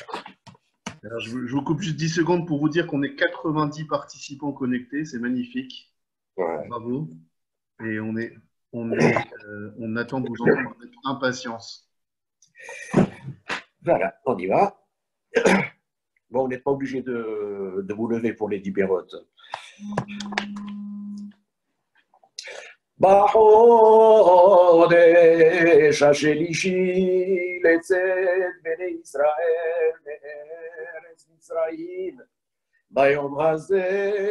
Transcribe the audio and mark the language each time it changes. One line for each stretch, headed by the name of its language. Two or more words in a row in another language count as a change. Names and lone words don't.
French: Alors, je vous coupe juste 10 secondes pour vous dire qu'on est 90 participants connectés, c'est magnifique. Ouais. Bravo. Et on attend de vous entendre avec impatience. Voilà, on y va. Bon, on n'est pas obligé de vous lever pour les dibérotes.
Hebrew: בחודש השלישי לצאת בני ישראל מארץ מצרים, ביום הזה